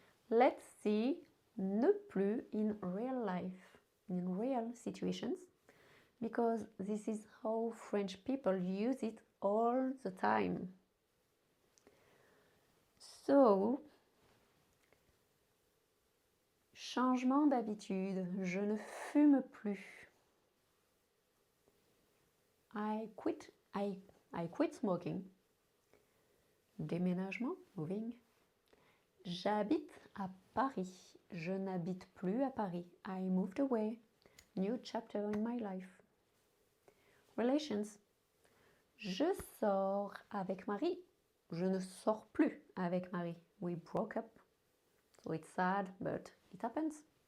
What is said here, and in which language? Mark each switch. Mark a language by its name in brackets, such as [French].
[English] Let's see ne plus in real life, in real situations, because this is how French people use it all the time. [French] So, changement d'habitude, je ne fume plus. [English] I quit smoking. Déménagement, moving. [French] J'habite à Paris. Je n'habite plus à Paris. [English] I moved away. New chapter in my life. Relations. [French] Je sors avec Marie. Je ne sors plus avec Marie. [English] We broke up. So it's sad, but it happens.